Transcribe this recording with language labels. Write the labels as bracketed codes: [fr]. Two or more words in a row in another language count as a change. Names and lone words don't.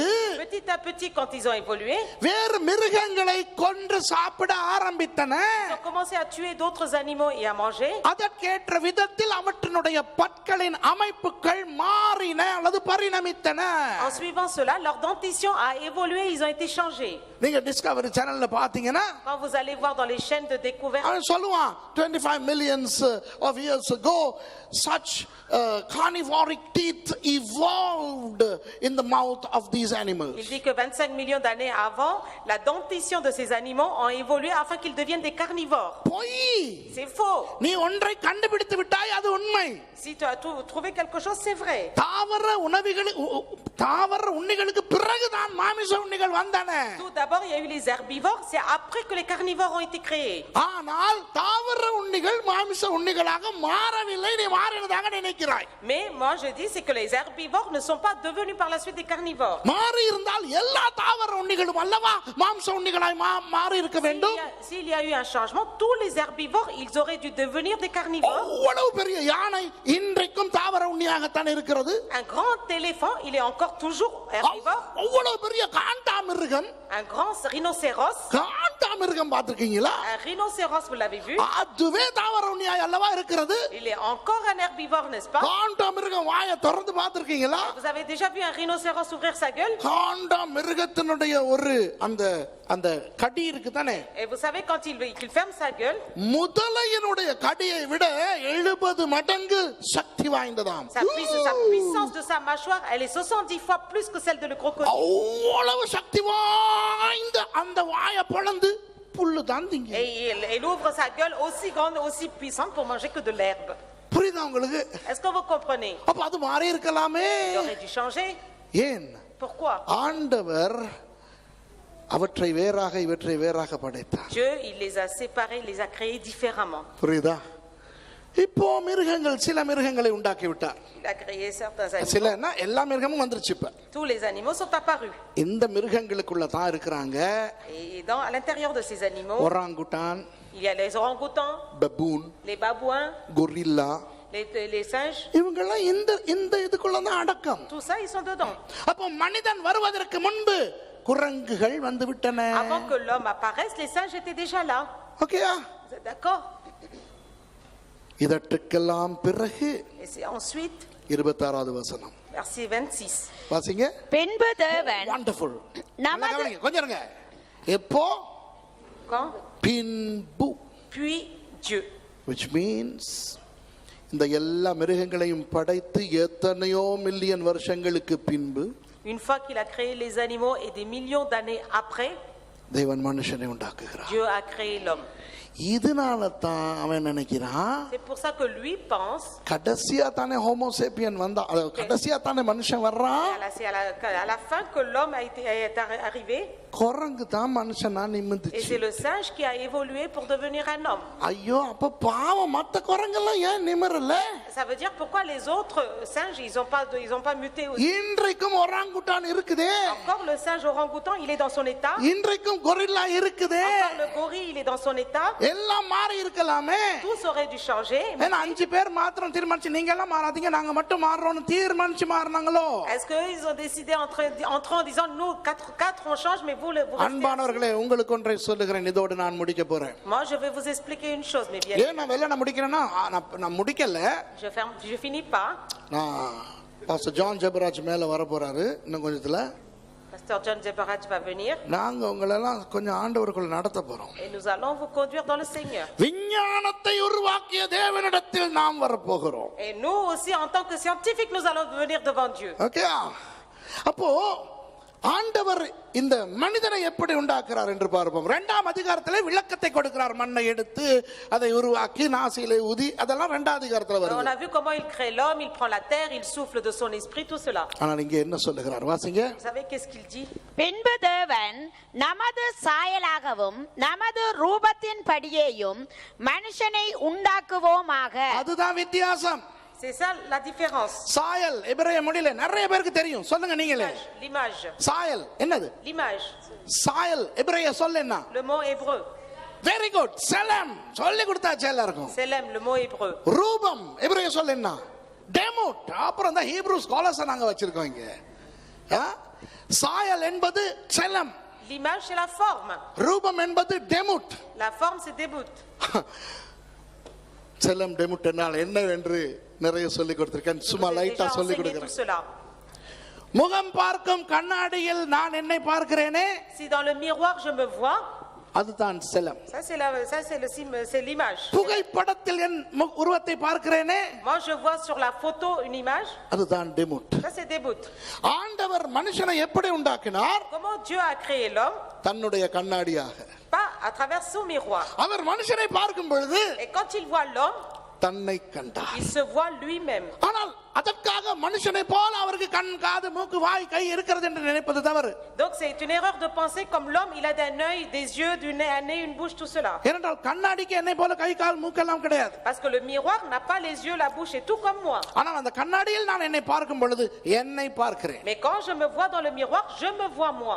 [fr] petit à petit, quand ils ont évolué, [ta] வேறு மிருகங்களை கொன்று சாப்பிட ஆரம்பித்தன. [fr] ils ont commencé à tuer d'autres animaux et à manger. [ta] அதற்கேற்ற விதத்தில் அவற்றினுடைய பற்களின் அமைப்புகள் மாறின அல்லது பரிணமித்தன. [fr] En suivant cela, leur dentition a évolué, ils ont été changés. [ta] நீங்க டிஸ்கவரி சேனல்ல பாத்தீங்கன்னா [fr] Quand vous allez voir dans les chaînes de découverte, [ta] அவன் சொல்லுவான் [en] 25 millions of years ago such carnivoric teeth evolved in the mouth of these animals. [fr] il dit que 25 millions d'années avant, la dentition de ces animaux ont évolué afin qu'ils deviennent des carnivores. [ta] பொய். [fr] C'est faux. [ta] நீ ஒன்றை கண்டுபிடித்து விட்டாய், அது உண்மை. [fr] Si tu as trouvé quelque chose, c'est vrai. [ta] தாவர உண்ணிகளுக்கு பிறகுதான் மாமிச உண்ணிகள் வந்தன. [fr] Tout d'abord, il y a eu les herbivores, c'est après que les carnivores ont été créés. [ta] ஆனால் தாவர உண்ணிகள் மாமிச உண்ணிகளாக மாறவில்லை, நீ மாறினதாக நினைக்கிறாய். [fr] Mais moi je dis c'est que les herbivores ne sont pas devenus par la suite des carnivores. [ta] மாறி இருந்தால் எல்லா தாவர உண்ணிகளும் அல்லவா மாம்ச உண்ணிகளாய் மாறி இருக்க வேண்டும். [fr] S'il y a eu un changement, tous les herbivores, ils auraient dû devenir des carnivores. [ta] அவ்வளவு பெரிய யானை இன்றைக்கும் தாவர உண்ணியாகத்தான் இருக்கிறது. [fr] Un grand éléphant, il est encore toujours herbivore. [ta] அவ்வளவு பெரிய காண்டாமிருகம், [fr] Un grand rhinocéros. [ta] காண்டாமிருகம் பார்த்திருக்கீங்களா? [fr] Un rhinocéros, vous l'avez vu? [ta] அதுவே தாவர உண்ணியாய் அல்லவா இருக்கிறது. [fr] Il est encore un herbivore, n'est-ce pas? [ta] காண்டாமிருகம் வாயை திறந்து பார்த்திருக்கீங்களா? [fr] Vous avez déjà vu un rhinocéros ouvrir sa gueule? [ta] காண்டாமிருகத்தினுடைய ஒரு அந்த அந்த கடி இருக்கு தானே, [fr] Et vous savez quand il ferme sa gueule, [ta] முதலையினுடைய கடியை விட 70 மடங்கு சக்தி வாய்ந்ததாம். [fr] sa puissance de sa mâchoire, elle est 70 fois plus que celle de le crocodile. [ta] அவ்வளவு சக்தி வாய்ந்த அந்த வாயை பொளந்து புல்லு தான் திங்க. [fr] Et il ouvre sa gueule aussi grande, aussi puissante pour manger que de l'herbe. [ta] புரியுதா உங்களுக்கு? [fr] Est-ce que vous comprenez? [ta] அப்ப அது மாறி இருக்கலாமே. [fr] Il aurait dû changer. [ta] ஏன்? [fr] Pourquoi? [ta] ஆண்டவர் அவற்றை வேறாக இவற்றை வேறாக படைத்தார். [fr] Dieu, il les a séparés, il les a créés différemment. [ta] புரியுதா? இப்போ மிருகங்கள் சில மிருகங்களை உண்டாக்கி விட்டார். [fr] Il a créé certains animaux. [ta] சிலன்னா எல்லா மிருகமும் வந்துருச்சு இப்ப. [fr] Tous les animaux sont apparus. [ta] இந்த மிருகங்களுக்குள்ள தான் இருக்கிறாங்க [fr] Et à l'intérieur de ces animaux, [ta] ஒராங்குட்டான், [fr] il y a les orang-outans, [ta] பபூன், [fr] les babouins, [ta] கொரில்லா, [fr] les singes. [ta] இவங்கெல்லாம் இந்த இதுக்குள்ள தான் அடக்கம். [fr] Tout ça, ils sont dedans. [ta] அப்போ மனிதன் வருவதற்கு முன்பு குரங்குகள் வந்து விட்டன. [fr] Avant que l'homme apparaisse, les singes étaient déjà là. [ta] ஓகேயா? [fr] Vous êtes d'accord? [ta] இதற்கெல்லாம் பிறகு [fr] Et c'est ensuite, [ta] 26வது வசனம் [fr] verset 26. [ta] வாசிங்க. பின்பு தேவன் வண்டர்ஃபுல். நமது கொஞ்சம் இருங்க. எப்போ? [fr] Quand? [ta] பின்பு. [fr] Puis Dieu. [en] which means [ta] இந்த எல்லா மிருகங்களையும் படைத்து எத்தனையோ மில்லியன் வருஷங்களுக்கு பின்பு [fr] Une fois qu'il a créé les animaux et des millions d'années après, [ta] தேவன் மனுஷனை உண்டாக்குகிறார். [fr] Dieu a créé l'homme. [ta] இதனால தான் அவன் நினைக்கிறான் [fr] C'est pour ça que lui pense, [ta] கடைசியா தானே ஹோமோசேப்பியன் வந்தா, கடைசியா தானே மனுஷன் வர்றான். [fr] c'est à la fin que l'homme est arrivé, [ta] குரங்கு தான் மனுஷனா [fr] et [ta] நிமிந்துச்சு. [fr] c'est le singe qui a évolué pour devenir un homme. [ta] ஐயோ, அப்ப பாவம் மத்த குரங்கெல்லாம் ஏன் நிமிரல? [fr] Ça veut dire pourquoi les autres singes, ils ont pas muté aussi. [ta] இன்றைக்கும் ஒராங்குட்டான் இருக்குதே, [fr] Encore le singe orang-outan, il est dans son état. [ta] இன்றைக்கும் கொரில்லா இருக்குதே, [fr] Encore le gorille, il est dans son état. [ta] எல்லாம் மாறி இருக்கலாமே. [fr] Tous auraient dû changer. [ta] ஏன்னா 5 பேர் மாத்திரம் தீர்மானிச்சு நீங்க எல்லாம் மாறாதீங்க நாங்க மட்டும் மாறுறோம்னு தீர்மானிச்சு மாறினாங்களோ? [fr] Est-ce qu'ils ont décidé entre en disant nous quatre on change mais vous restez? [ta] அன்பானவர்களே, உங்களுக்கு ஒன்றை சொல்லுகிறேன், இதோடு நான் முடிக்க போறேன். [fr] Moi je vais vous expliquer une chose, mais bien. [ta] ஏன் நான் வெளில முடிக்கிறேன்னா நான் முடிக்கல. [fr] Je finis pas. [ta] நான் பாஸ்டர் ஜான் ஜெபராஜ் மேல வர போறாரு இன்னும் கொஞ்சத்துல. [fr] Pasteur John Jebaraj va venir. [ta] நாங்க உங்களெல்லாம் கொஞ்சம் ஆண்டவருக்குள்ள நடத்த போறோம். [fr] Et nous allons vous conduire dans le Seigneur. [ta] விஞ்ஞானத்தை உருவாக்கிய தேவனிடத்தில் நாம் வரப்போகிறோம். [fr] Et nous aussi en tant que scientifiques nous allons venir devant Dieu. [ta] ஓகே? அப்போ ஆண்டவர் இந்த மனிதனை எப்படி உண்டாக்குறார் என்று பார்ப்போம். 2ஆம் அதிகாரத்திலே விளக்கத்தை கொடுக்கிறார். மண்ணை எடுத்து அதை உருவாக்கி நாசியிலே ஊதி, அதெல்லாம் 2ஆம் அதிகாரத்துல வருது. [fr] On a vu comment il crée l'homme, il prend la terre, il souffle de son esprit, tout cela. [ta] ஆனால் இங்கே என்ன சொல்லுகிறார்? வாசிங்க. [fr] Vous savez qu'est-ce qu'il dit? [ta] பின்பு தேவன் நமது சாயலாகவும் நமது ரூபத்தின் படியேயும் மனுஷனை உண்டாக்குவோமாக. அதுதான் வித்தியாசம். [fr] C'est ça la différence. [ta] சாயல் எபிரேய மொழியில நிறைய பேருக்கு தெரியும், சொல்லுங்க நீங்களே. [fr] L'image. [ta] சாயல் என்னது? [fr] L'image. [ta] சாயல் எபிரேய சொல் என்ன? [fr] Le mot hébreu. [en] very good. [ta] செலம் சொல்லி கொடுத்தாச்சு எல்லாருக்கும். [fr] Selem, le mot hébreu. [ta] ரூபம் எபிரேய சொல் என்ன? டெமுட். அப்புறம் தான் [en] Hebrew scholars [ta] நாங்க வச்சிருக்கோம் இங்க. சாயல் என்பது செலம், [fr] L'image, c'est la forme. [ta] ரூபம் என்பது டெமுட். [fr] La forme, c'est débout. [ta] செலம் டெமுட் என்னால் என்ன என்று நிறைய சொல்லி கொடுத்திருக்கேன். சும்மா [fr] J'ai [ta] லைட்டா [fr] déjà [ta] சொல்லி [fr] enseigné tout [ta] கொடுக்கிறேன். [fr] cela. [ta] முகம் பார்க்கும் கண்ணாடியில் நான் என்னை பார்க்கிறேனே, [fr] Si dans le miroir je me vois, [ta] அதுதான் செலம். [fr] ça c'est l'image. [ta] புகைப்படத்தில் என் உருவத்தை பார்க்கிறேனே, [fr] Moi je vois sur la photo une image, [ta] அதுதான் டெமுட். [fr] ça c'est débout. [ta] ஆண்டவர் மனுஷனை எப்படி உண்டாக்கினார்? [fr] Comment Dieu a créé l'homme? [ta] தன்னுடைய கண்ணாடியாக. [fr] Pas à travers son miroir. [ta] அவர் மனுஷனை பார்க்கும் பொழுது [fr] Et quand il voit l'homme, [ta] தன்னை கண்டார். [fr] il se voit lui-même. [ta] ஆனால் அதற்காக மனுஷனை போல அவருக்கு கண், காது, மூக்கு, வாய், கை இருக்கிறது என்று நினைப்பது தவறு. [fr] Donc c'est une erreur de penser comme l'homme, il a un œil, des yeux, un nez, une bouche, tout cela. [ta] ஏனென்றால் கண்ணாடிக்கு என்னை போல கை, கால், மூக்கெல்லாம் கிடையாது. [fr] Parce que le miroir n'a pas les yeux, la bouche et tout comme moi. [ta] ஆனால் அந்த கண்ணாடியில் நான் என்னை பார்க்கும் பொழுது என்னை பார்க்கிறேன். [fr] Mais quand je me vois dans le miroir, je me vois moi.